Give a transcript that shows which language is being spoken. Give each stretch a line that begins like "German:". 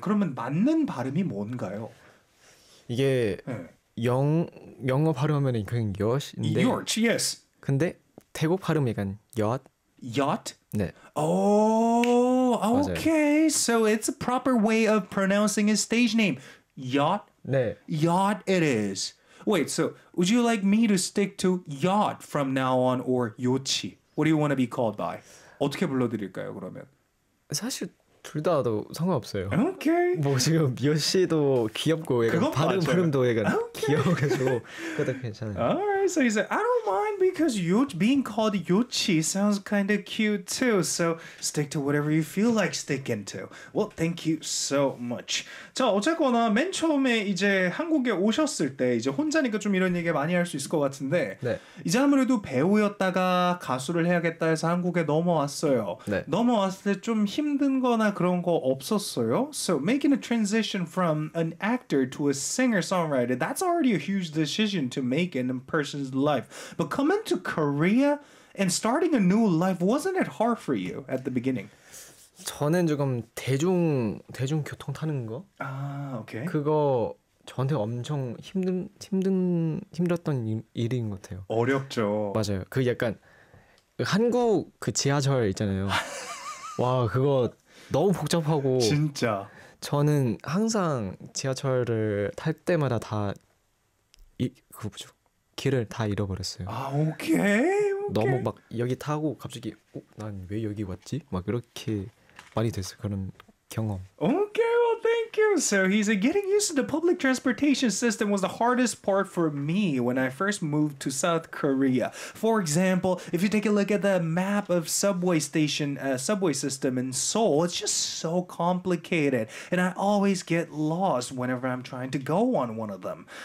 Korean: 그러면 맞는 발음이 뭔가요? 이게 네. 영어 발음하면 그냥 요시인데
English: George, yes.
Korean: 근데 태국 발음이 약간 요치
English: Yacht?
Korean: 네.
English: Oh, okay.
Korean: 맞아요.
English: So it's a proper way of pronouncing his stage name. Yacht?
Korean: 네.
English: Yacht it is. Wait, so would you like me to stick to Yacht from now on or Yochi? What do you want to be called by?
Korean: 어떻게 불러드릴까요, 그러면? 사실 둘 다도 상관없어요. Okay. 뭐 지금 요시도 귀엽고 약간 발음도 약간 okay. 귀여워가지고 그것도 괜찮아요.
English: Alright, so he said, I don't mind because being called Yochi sounds kind of cute too. So stick to whatever you feel like sticking to. Well, thank you so much.
Korean: 자, 어쨌거나 맨 처음에 이제 한국에 오셨을 때 이제 혼자니까 좀 이런 얘기 많이 할 수 있을 것 같은데 네. 이제 아무래도 배우였다가 가수를 해야겠다 해서 한국에 넘어왔어요. 네. 넘어왔을 때 좀 힘든 거 그런 거 없었어요.
English: So making a transition from an actor to a singer-songwriter, that's already a huge decision to make in a person's life. But coming to Korea and starting a new life, wasn't it hard for you at the beginning?
Korean: 저는 조금 대중교통 타는 거. 아, okay. 그거 저한테 엄청 힘들었던 일인 것 같아요. 어렵죠. 맞아요. 그 약간 한국 그 지하철 있잖아요. 와, 그거 너무 복잡하고 진짜 저는 항상 지하철을 탈 때마다 다 이 그 뭐죠 길을 다 잃어버렸어요. 아 오케이 너무 막 여기 타고 갑자기 어, 난 왜 여기 왔지 막 이렇게 많이 됐어 그런 경험.
English: 오케이 well thank Thank you. So he said, getting used to the public transportation system was the hardest part for me when I first moved to South Korea. For example, if you take a look at the map of subway station, subway system in Seoul, it's just so complicated. And I always get lost whenever I'm trying to go on one of them.